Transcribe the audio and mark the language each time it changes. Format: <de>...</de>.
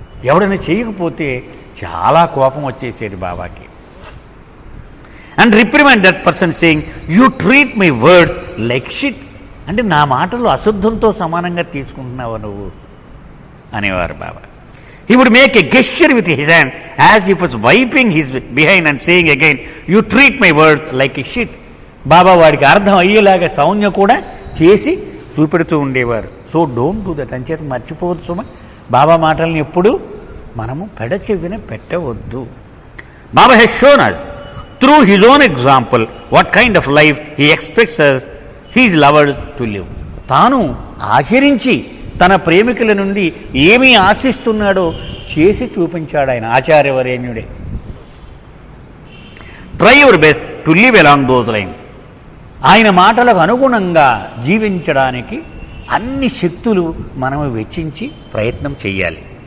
<te>ఎవడైనా చేయకపోతే చాలా కోపం వచ్చేసేది బాబాకి.</te> <en>and reprimand that person saying, you treat my words like shit,</en> <te>అంటే నా మాటలు అశుద్ధంతో సమానంగా తీసుకుంటున్నావా నువ్వు అనేవారు బాబా.</te> <en>He would make a gesture with his hand as if he was wiping his behind and saying again, you treat my words like a shit.</en> <te>బాబా వాడికి అర్థం అయ్యేలాగా సౌజ్ఞ కూడా చేసి చూపెడుతూ ఉండేవారు.</te> <en>so don't do that,</en> <te>అంచేత మర్చిపోవద్దు సుమా, బాబా మాటలను ఎప్పుడు మనము పెడచెవిన పెట్టవద్దు.</te> <en>Baba has shown us through his own example what kind of life he expects us his lovers to live.</en> <te>తాను ఆచరించి తన ప్రేమికుల నుండి ఏమీ ఆశిస్తున్నాడో చేసి చూపించాడు ఆయన, ఆచార్యవరేణ్యుడే.</te> <en>Try your best to live along those lines.</en> <te>ఆయన మాటలకు అనుగుణంగా జీవించడానికి అన్ని శక్తులు మనము వెచ్చించి ప్రయత్నం చేయాలి.</te>